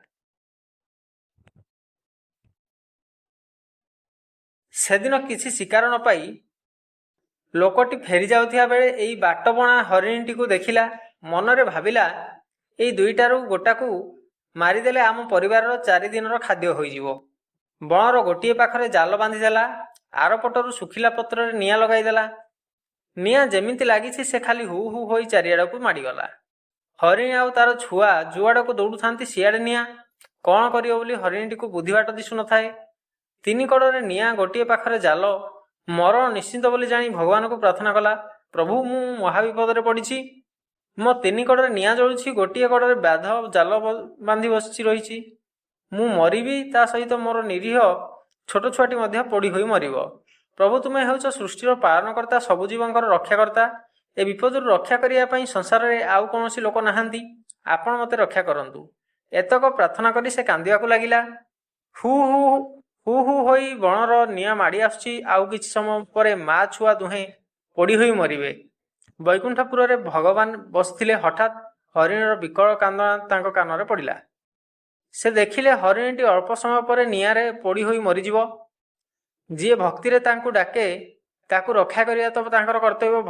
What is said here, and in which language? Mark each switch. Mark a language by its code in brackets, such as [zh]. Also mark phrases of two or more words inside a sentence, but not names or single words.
[or] ସେଦିନ କିଛି ଶିକାର ନ ପାଇ ଲୋକଟି ଫେରି ଯାଉଥିବା ବେଳେ ଏଇ ବାଟବଣା ହରିଣୀଟି କୋ ଦେଖିଲା। ମନରେ ଭାବିଲା, ଏଇ ଦୁଇଟାରୁ ଗୋଟାକୁ ମାରିଦେଲେ ଆମ ପରିବାର 4 ଦିନର ଖାଦ୍ୟ ହୋଇଯିବ। ବଣର ଗୋଟିଏ ପାଖରେ ଜାଲ ବାନ୍ଧିଦେଲା, ଆଉ ପଟରୁ ଶୁଖିଲା ପତ୍ରେ ନିଆଁ ଲଗାଇଦେଲା। ନିଆଁ ଯେମିତି ଲାଗିଛି ସେ ଖାଲି ହୁ ହୁ ହୋଇ ଚାରିଆଡକୁ ମାଡିଗଲା। ହରିଣୀ ଆଉ ତାର ଛୁଆ ଯୁଆଡକୁ ଦୌଡୁଥାନ୍ତି ସିଆଡେ ନିଆଁ। କଉଣ କରିଯୋ ବୋଲି ହରିଣୀଟି କୋ ବୁଦ୍ଧିବାଟ ଦିଶୁ ନ ଥାଏ। ତିନି କଡ଼େ ନିଆଁ, ଗୋଟେ ପାଖରେ ଜାଲ, ମରଣ ନିଶ୍ଚିନ୍ତ ବୋଲି ଜାଣି ଭଗବାନ କୋ ପ୍ରାର୍ଥନା କଲା, ପ୍ରଭୁ ମୁ ମହାବିପଦ ପଡ଼ି, ମୋ 3 କଡ଼େ ନିଆଁ ଜଳୁଛି, ଗୋଟେ କଡ଼େ ବାଧ ଜାଲ ବାନ୍ଧି ବସି ରହି, ମୁ ମରିବି, ତା ସହିତ ମୋର ନିରୀହ ଛୋଟ ଛୁଆଟି ମଧ୍ୟ ପୋଡ଼ି ହୋଇ ମରିବ। ପ୍ରଭୁ ତୁମ୍ଭେ ହେଉଛ ସୃଷ୍ଟିର ପାଳନକର୍ତ୍ତା, ସବୁ ଜୀବଙ୍କର ରକ୍ଷାକର୍ତ୍ତା। ଏ ବିପଦରୁ ରକ୍ଷା କରିବା ପଇଁ ସଂସାର ରେ ଆଉ କୋନୋସି ଲୋକ ନାହାନ୍ତି, ଆପଣ ମତେ ରକ୍ଷା କରନ୍ତୁ। ଏତକ ପ୍ରାର୍ଥନା କରି ସେ କାନ୍ଦିବାକୁ ଲାଗିଲା। ହୁ ହୁ ହୁ ହୁ ହୋଇ ବଣର ନିଆଁ ମାଡ଼ି ଆସୁଛି। ଆଉ କିଛି ସମୟ ପରେ ମା ଛୁଆ ଦୁହେଁ ପୋଡ଼ି ହୋଇ ମରିବେ। ବୈକୁଣ୍ଠପୁର ରେ ଭଗବାନ ବସିଥିଲେ। ହଠାତ ହରିଣର ବିକଳ କାନ୍ଦଣା ତାଙ୍କ କାନରେ ପଡ଼ିଲା। ସେ ଦେଖିଲେ ହରିଣୀଟି ଅଳ୍ପ ସମୟ ପରେ ନିଆଁ ରେ ପୋଡ଼ି ହୋଇ ମରିଯିବ। ଯିଏ ଭକ୍ତି ରେ ତାଙ୍କୁ ଡାକେ ତାକୁ ରକ୍ଷା କରିବା ତ ତାଙ୍କର କର୍ତ୍ତବ୍ୟ।